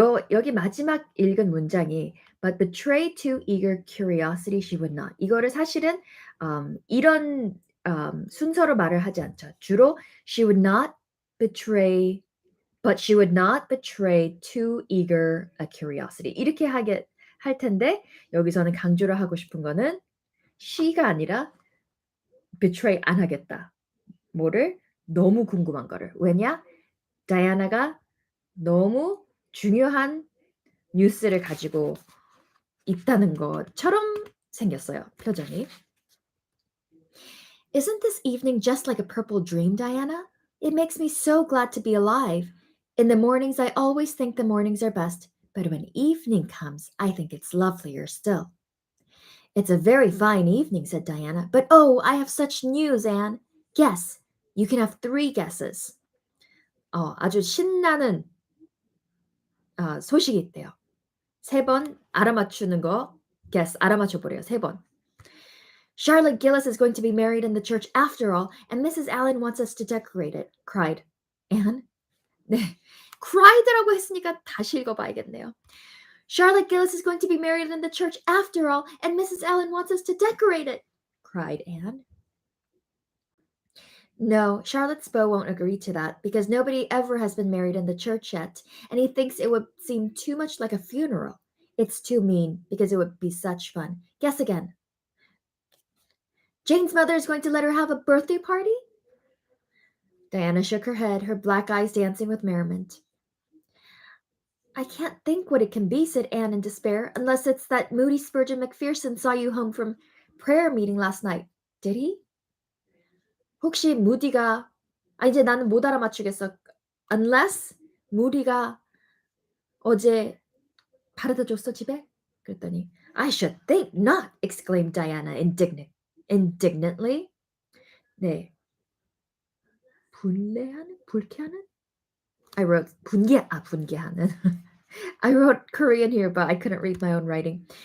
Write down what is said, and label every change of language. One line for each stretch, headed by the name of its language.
Korean: 여기 마지막 읽은 문장이
English: but betray too eager curiosity she would not.
Korean: 이거를 사실은 이런 순서로 말을 하지 않죠. 주로
English: she would not betray but she would not betray too eager a curiosity.
Korean: 이렇게 하게 할 텐데 여기서는 강조를 하고 싶은 거는 she가 아니라 betray 안 하겠다. 뭐를? 너무 궁금한 거를. 왜냐? 다이아나가 너무 중요한 뉴스를 가지고 있다는 것처럼 생겼어요, 표정이.
English: Isn't this evening just like a purple dream, Diana? It makes me so glad to be alive. In the mornings, I always think the mornings are best, but when evening comes, I think it's lovelier still. It's a very fine evening, said Diana, but oh, I have such news, Anne. Guess. You can have 3 guesses.
Korean: 아주 신나는 소식이 있대요. 3번 알아맞추는 거, guess, 알아맞혀보래요. 3번.
English: Charlotte Gillis is going to be married in the church after all, and Mrs. Allen wants us to decorate it, cried Anne. 네, cried라고 했으니까 다시 읽어봐야겠네요. Charlotte Gillis is going to be married in the church after all, and Mrs. Allen wants us to decorate it, cried Anne. No, Charlotte's beau won't agree to that because nobody ever has been married in the church yet, and he thinks it would seem too much like a funeral. It's too mean because it would be such fun. Guess again. Jane's mother is going to let her have a birthday party? Diana shook her head, her black eyes dancing with merriment. I can't think what it can be, said Anne in despair, unless it's that Moody Spurgeon Macpherson saw you home from prayer meeting last night. Did he?
Korean: 혹시 무디가 이제 나는 못 알아맞추겠어. Unless 무디가 어제 바래다 줬어 집에? 그랬더니
English: I should think not, exclaimed Diana indignantly.
Korean: 네. 불쾌하는?
English: I wrote
Korean: 분개하는.
English: I wrote Korean here, but I couldn't read my own writing.